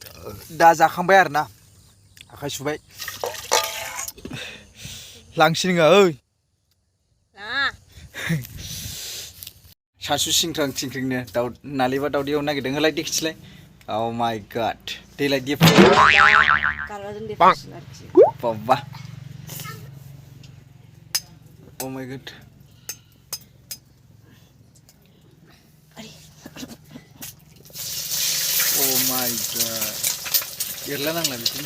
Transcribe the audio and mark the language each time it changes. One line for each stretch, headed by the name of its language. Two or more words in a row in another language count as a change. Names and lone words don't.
Bodo: दा जाखांबाय आरो ना आखाइ सुबाय लांसै नोङो ओइ सासु सिंख्रां थिंख्रिंनो दाउ नालेबा दाउदै एवनो नागिरदों होलाय देखिथिलाय
English: Oh my god
Bodo: देलाय दे गारबाजों देफासिन आरोखि
English: बाबा Oh my god Oh my god
Bodo: एरला नांला बिदिनो